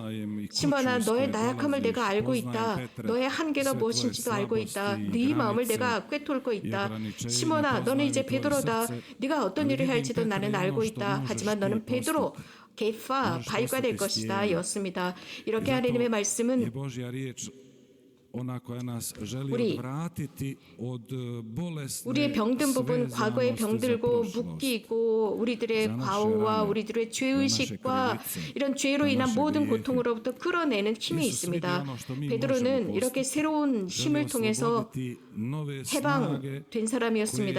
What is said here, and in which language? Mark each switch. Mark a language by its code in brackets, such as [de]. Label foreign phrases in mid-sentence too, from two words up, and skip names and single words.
[ko] 시몬아, 너의 나약함을 내가 알고 있다. 너의 한계가 무엇인지도 알고 있다. 네 마음을 내가 꿰뚫고 있다. 시몬아, 너는 이제 베드로다. 네가 어떤 일을 할지도 나는 알고 있다. 하지만 너는 베드로, 게파, 바위가 될 것이다. 였습니다. 이렇게 하느님의 말씀은 [hr] ona koja nas želi [ko] 우리 [hr] odvratiti od bolesne [ko] 우리의 병든 부분, 과거의 [hr] svezanosti za [ko] 병들고 [hr] prošlost. [ko] 묶이고 우리들의 과오와 우리들의 죄의식과 이런 죄로 인한 모든 고통으로부터 끌어내는 힘이 있습니다. 베드로는 이렇게 새로운 힘을 통해서 해방된 사람이었습니다.